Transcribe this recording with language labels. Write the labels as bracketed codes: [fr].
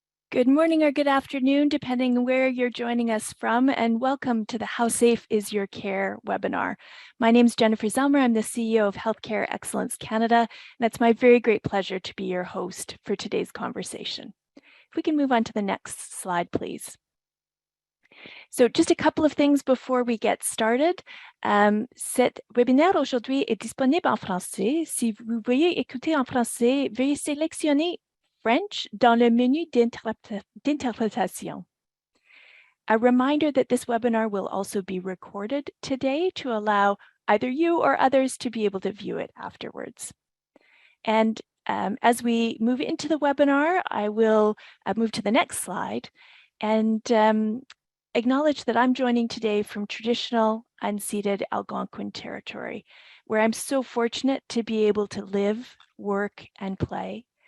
[en] Good morning or good afternoon, depending on where you're joining us from, and welcome to the How Safe is Your Care webinar. My name is Jennifer Zelmer. I'm the CEO of Healthcare Excellence Canada, and it's my very great pleasure to be your host for today's conversation. If we can move on to the next slide, please. So just a couple of things before we get started. [fr] Cet webinaire aujourd'hui est disponible en français. Si vous voulez écouter en français, veuillez sélectionner French dans le menu d'interprétation. [en] A reminder that this webinar will also be recorded today to allow either you or others to be able to view it afterwards. And as we move into the webinar, I will move to the next slide and acknowledge that I'm joining today from traditional unceded Algonquin territory, where I'm so fortunate to be able to live, work, and play.